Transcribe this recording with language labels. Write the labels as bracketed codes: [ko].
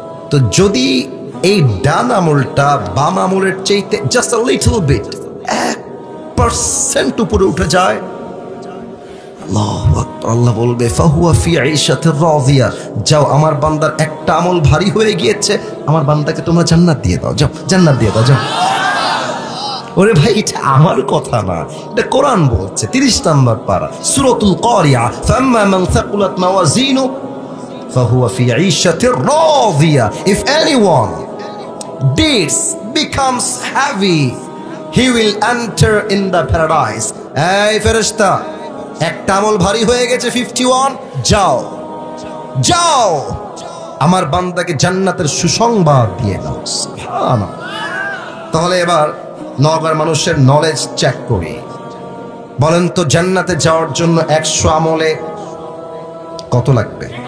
[bn] তো যদি এই ডান আমলটা বাম আমলের চাইতে [en] just a little bit [bn] 1% উপরে উঠে যায়, আল্লাহু আকবার, আল্লাহ বলবে [ar] ফাহুয়া ফি আইশাতির রাদিয়া, [bn] যাও আমার বান্দার একটা আমল ভারী হয়ে গিয়েছে, আমার বান্দাকে তোমরা জান্নাত দিয়ে দাও, যাও জান্নাত দিয়ে দাও, যাও। ওরে ভাই এটা আমার কথা না, এটা কোরআন বলছে। 30 নম্বর পারা সূরাতুল কারিয়া, [ar] ফাম্মা মান সাকুলাত মাওয়াজিনু ফাহুয়া ফি আইশাতির রাদিয়া। [en] If anyone deeds becomes heavy, he will enter in the paradise. [bn] এই ফেরেশতা, একটা আমল ভারী হয়ে গেছে 51, যাও যাও আমার বান্দাকে জান্নাতের সুসংবাদ দিয়ে দাও। সুবহানাল্লাহ। তাহলে এবার নগর মানুষের নলেজ চেক করি। বলেন তো জান্নাতে যাওয়ার জন্য 100 আমলে কত লাগবে?